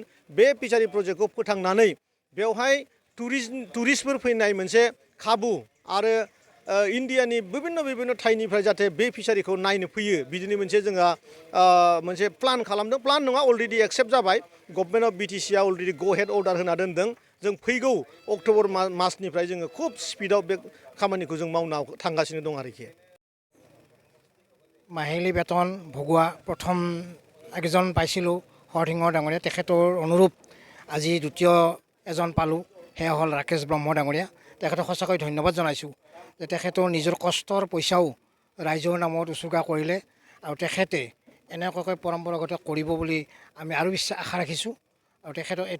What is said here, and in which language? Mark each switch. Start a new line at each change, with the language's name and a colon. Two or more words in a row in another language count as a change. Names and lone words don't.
Bodo: बे फिसारि प्रजेक्टखौ फोथांनानै बेवहाय टुरिस्टफोर फैनाय मोनसे खाबु आरो इन्डियानि बिभिन्न थाइनिफ्राय जाहाथे बे फिसारिखौ नायनो फैयो बिदिनो मोनसे जोङो मोनसे प्लान खालामदों। प्लान नङा अलरेडि एक्सेप्ट जाबाय।
English: Government of BTCA already go ahead order
Bodo: होना दोनदों। जों फैगौ अक्ट'बर मासनिफ्राय जोङो खुब स्पिडआव बे खामानिखौ जों मावना थांगासिनो दं आरोखि
Assamese: মাহিলী বেতন ভগোৱা প্ৰথম একজন পাইছিলোঁ হৰসিংহ ডাঙৰীয়া তেখেতৰ অনুৰূপ আজি দ্বিতীয় এজন পালোঁ সেয়া হ'ল ৰাকেশ ব্ৰহ্ম ডাঙৰীয়া তেখেতক সঁচাকৈ ধন্যবাদ জনাইছোঁ যে তেখেতৰ নিজৰ কষ্টৰ পইচাও ৰাইজৰ নামত উচৰ্গা কৰিলে আৰু তেখেতে এনেকুৱাকৈ পৰম্পৰাগত কৰিব বুলি আমি আৰু আশা ৰাখিছোঁ আৰু তেখেতক এইটো